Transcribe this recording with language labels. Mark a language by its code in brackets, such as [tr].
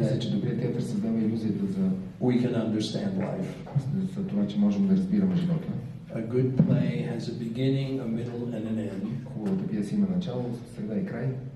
[bg] добрият театър създава илюзията за [en] we can understand life. [bg] За това, че можем да разбираме живота. [en] A good play has a beginning, a middle, and an end. [bg] Хубавата пиеса има начало, среда и край.